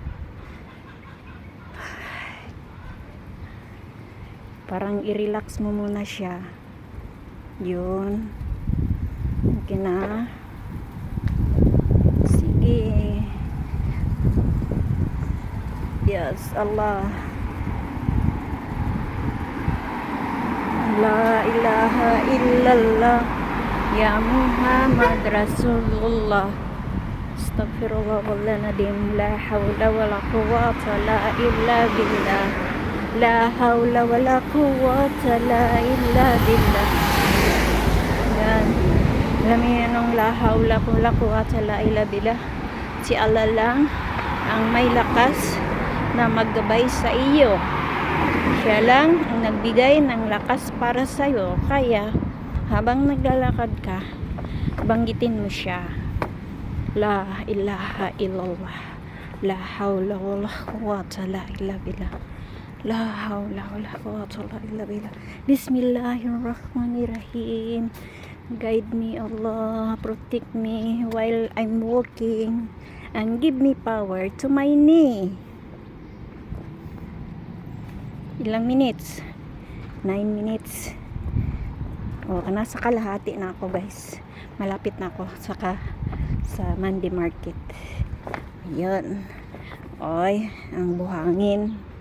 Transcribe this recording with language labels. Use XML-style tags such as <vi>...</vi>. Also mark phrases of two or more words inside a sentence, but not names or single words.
<tl>Parang i-relax mo muna siya. Yun. Okay na. Sige. Yes, Allah.</tl> <ar>لا إله إلا الله. يا محمد رسول الله. أستغفر الله العظيم. لا حول ولا قوة لا إلا بالله. لا حول ولا قوة لا إلا بالله.</ar> <tl>Yan. Alam niyo nung</tl> <ar>لا حول ولا قوة لا إلا بالله.</ar> <tl>Si Allah lang ang may lakas na maggabay sa iyo. Siya lang ang nagbigay ng lakas para sa iyo. Kaya habang naglalakad ka, banggitin mo siya.</tl> <ar>لا إله إلا الله. لا حول ولا قوة لا إلا بالله. لا حول ولا قوة إلا بالله. بسم الله الرحمن الرحيم.</ar> <en>Guide me, Allah. Protect me while I'm walking. And give me power to my knee.</en> <tl>Ilang minutes? 9 minutes. Nasa kalahati na ako, guys. Malapit na ako sa Monday Market. Ayun. Oy, ang buhangin.</tl>